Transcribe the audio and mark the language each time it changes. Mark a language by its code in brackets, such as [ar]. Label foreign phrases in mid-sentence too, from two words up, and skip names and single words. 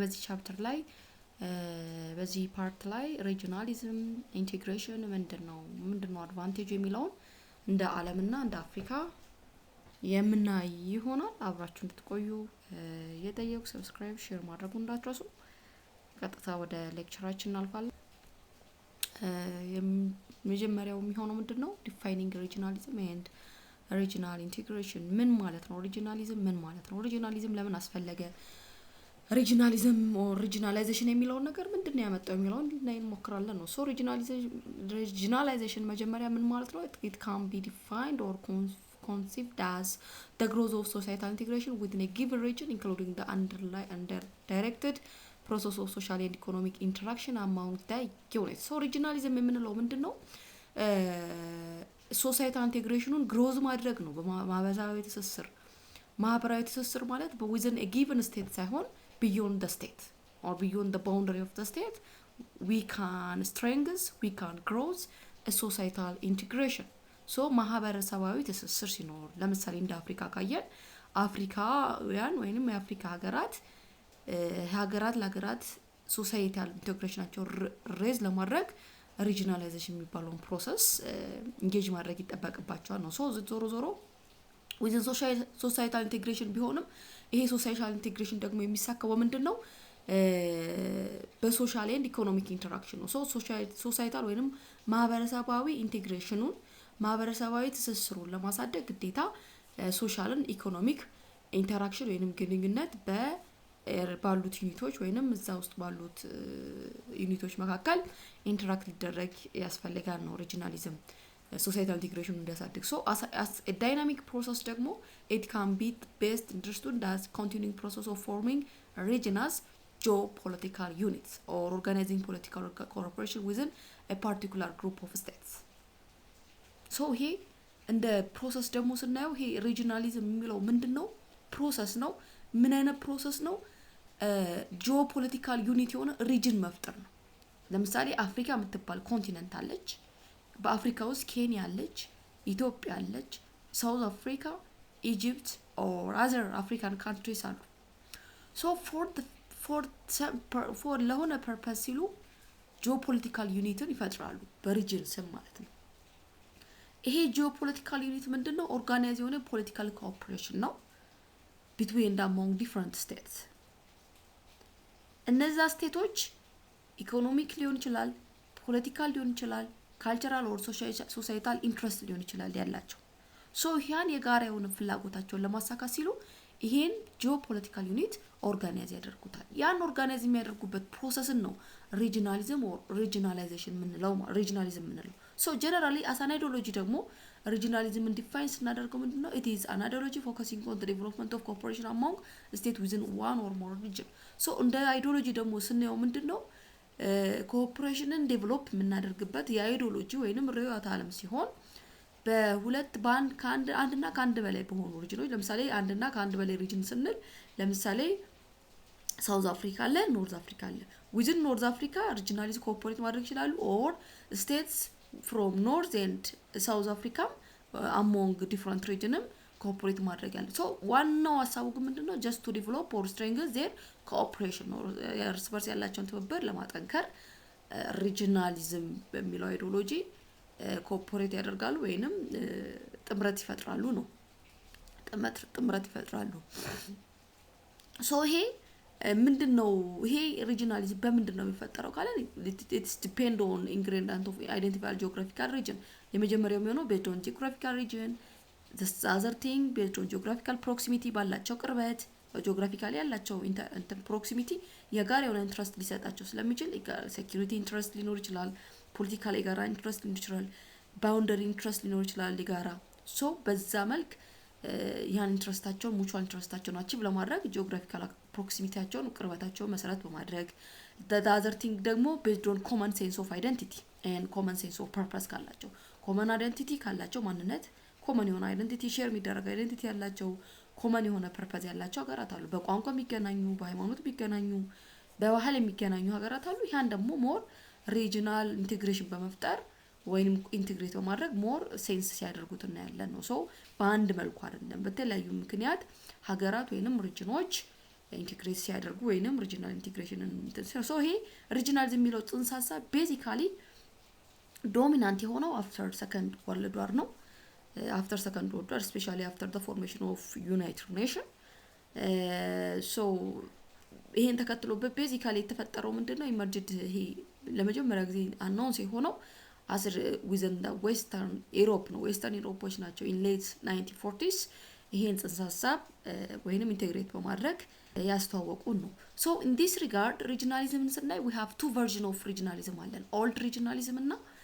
[am] በዚህ ቻፕተር ላይ በዚህ ፓርት ላይ [en] regionalism integration [am] ምንድነው አድቫንቴጅ የሚለውን እንደ ዓለምና እንደ አፍሪካ የምናይ ይሆናል። አብራችሁ እንድትቆዩ እየጠየቁ [en] subscribe share [am] ማድረጉን እንዳትረሱ። ቀጥታ ወደ ሌክቸራችን እናልፋለን። መጀመሪያው የሚሆነው ምንድነው [en] defining regionalism and regional integration [am] ምን ማለት ነው? ሪጂናሊዝም ምን ማለት ነው? ሪጂናሊዝም ለምን አስፈለገ? [en] regionalism or regionalization [am] የሚለው ነገር ምንድነው ያመጣው የሚለውን ልናይ እንሞክራለን ነው። [en] so regionalization [am] መጀመሪያ ምን ማለት ነው? [en] it can be defined or conceived as the growth of societal integration within a given region including the under-directed process of social and economic interaction among the units. So regionalism [am] የምንለው ምንድነው? [en] societal integrationን growth [am] ማድረግ ነው። ማህበራዊ ትስስር ማለት [en] within a given state [am] ሳይሆን [en] beyond the state or beyond the boundary of the state we can grow a societal integration. [am] so ማህበረሰባዊ ትስስር ሲኖር ለምሳሌ እንደ አፍሪካ ካየን አፍሪካውያን ወይንም የአፍሪካ ሀገራት ለሀገራት [en] societal integrationቸው raise [am] ለማድረግ ሪጂናላይዜሽን የሚባለውን [en] process engage [am] ማድረግ ይጠበቅባቸዋል ነው። ዞሮ [en] within societal integration [am] ቢሆንም ይሄ [en] social integration [am] ደግሞ የሚሳካው ምንድነው? [en] በsocial and economic interaction [am] ነው። ሶሳይታል ወይንም ማህበረሰባዊ ኢንቴግሬሽኑን ማህበረሰባዊ ትስስሩን ለማሳደግ ግዴታ [en] socialን economic [am] ኢንተራክሽን ወይንም ግንኙነት ባሉት ዩኒቶች ወይንም እዛ ውስጥ ባሉት ዩኒቶች መካከል ኢንተራክት ሊደረግ ያስፈልጋል ነው [en] regionalism societal integration [am] እንዲያሳድግ። [en] so as a dynamic process [am] ደግሞ [en] it can be best understood as continuing process of forming regions geopolitical units or organizing political cooperation within a particular group of states. [am] so ይሄ እንደ ፕሮሰስ ደግሞ ስናየው ይሄ ሪጂናሊዝም የሚለው ምንድነው? ፕሮሰስ ነው። ምን አይነት ፕሮሰስ ነው? [en] geopolitical unit [am] የሆነ ሪጅን መፍጠር ነው። ለምሳሌ አፍሪካ የምትባል ኮንቲኔንት አለች። በአፍሪካ ውስጥ ኬንያ አለች፣ ኢትዮጵያ አለች፣ ሳውዝ አፍሪካ፣ ኢጂፕት [en] or other African countries [am] አሉ። [en] so for [am] ለሆነ ፐርፐስ ሲሉ [en] geopolitical unitን [am] ይፈጥራሉ በሪጅን ስም ማለት ነው። ይሄ [en] geopolitical unit [am] ምንድነው? ኦርጋናይዝ የሆነ [en] political cooperation [am] ነው [en] between and among different states. [am] እነዛ ስቴቶች ኢኮኖሚክ ሊሆን ይችላል፣ ፖለቲካል ሊሆን ይችላል፣ [en] cultural or societal interest [am] ሊሆን ይችላል ያላቸው። so ያን የጋራ የሆነ ፍላጎታቸውን ለማሳካት ሲሉ ይሄን [en] geopolitical unit [am] ኦርጋናይዝ ያደርጉታል። ያን ኦርጋናይዝ የሚያደርጉበት ፕሮሰስን ነው [en] regionalism or regionalization [am] የምንለው። [en] so generally as an ideology [am] ደግሞ [en] regionalism defines [am] ስናደርገው ምንድነው? [en] it is an ideology focusing on the development of cooperation among states within one or more region. [am] so እንደ አይዲዮሎጂ ደግሞ ስናየው ምንድነው? ኮኦፐሬሽንን ዴቨሎፕ የምናደርግበት የአይዲዮሎጂ ወይንም ርዕዮተ ዓለም ሲሆን አንድና ከአንድ በላይ በሆኑ ሪጅኖች ለምሳሌ አንድና ከአንድ በላይ ሪጅን ስንል ለምሳሌ ሳውዝ አፍሪካ አለ፣ ኖርዝ አፍሪካ አለ። [en] within North Africa regionalism cooperate [am] ማድረግ ይችላሉ [en] or states from north and south africa among different regions cooperate [am] ማድረግ ያለ። so ዋናው ሐሳቡ ግን ምንድነው? [en] just to develop or strengthen their cooperation or [am] እርስ በርስ ያላቸውን ትብብር ለማጠንከር ሪጂናሊዝም በሚለው አይዲዮሎጂ ኮኦፐሬት ያደርጋሉ ወይንም ጥምረት ይፈጥራሉ ነው። ጥምረት ይፈጥራሉ። so ይሄ ምንድነው? ይሄ ሪጂናሊዝም በምንድነው የሚፈጠረው ካለ [en] it's depend on ingredient of identified geographical region። [am] የመጀመሪያው የሚሆነው [en] based on geographical region, the other thing based on geographical proximity [am] ባላቸው ቅርበት ጂኦግራፊካሊ ያላቸው proximity የጋራ የሆነ ኢንትረስት ሊሰጣቸው ስለሚችል [en] security interest [am] ሊኖር ይችላል፣ ፖለቲካል የጋራ ኢንትረስት ሊኖር ይችላል፣ [en] boundary interest [am] ሊኖር ይችላል የጋራ። so በዛ መልክ ያን ኢንትረስታቸውን [en] mutual interestቸውን [am] አቺቭ ለማድረግ [en] geographical proximityያቸውን [am] ቅርበታቸውን መሰረት በማድረግ [en] the other thing [am] ደግሞ [en] based on common sense of identity and common sense of purpose [am] ካላቸው [en] common identity [am] ካላቸው ማንነት common የሆነ [en] identity share [am] የሚደረግ identity ያላቸው common የሆነ purpose ያላቸው ሀገራት አሉ። በቋንቋ የሚገናኙ፣ በሃይማኖት የሚገናኙ፣ በባህል የሚገናኙ ሀገራት አሉ። ያን ደግሞ [en] more regional integration [am] በመፍጠር ወይንም ኢንተግሬት በማድረግ [en] more sense [am] ሲያደርጉት እናያለን ነው ሶ በአንድ መልኩ አይደለም በተለያዩ ምክንያት ሀገራት ወይንም ሪጅኖች ኢንተግሬት ሲያደርጉ ወይንም ሪጅናል ኢንተግሬሽንን ሶ ይሄ ሪጅናሊዝም የሚለው ጽንሰ ሐሳብ [en] basically dominant [am] የሆነው [en] after second world war [am] ነው [en] after second world war especially after the formation of United Nations [am] so ይሄን ተከትሎ በቤዚካሊ የተፈጠረው ምንድነው ኢመርጅድ ይሄ ለመጀመሪያ ጊዜ አናውንስ የሆነው [en] as within the western Europe [am] ነው western Europeዎች ናቸው [en] in late 1940s [am] ይሄን ጽንሰ ሐሳብ ወይንም ኢንተግሬት በማድረግ ያስተዋወቁ ነው [en] so in this regard regionalism [am] ስናይ [en] we have two version of regionalism [am] አለን [en] old regionalism [am] እና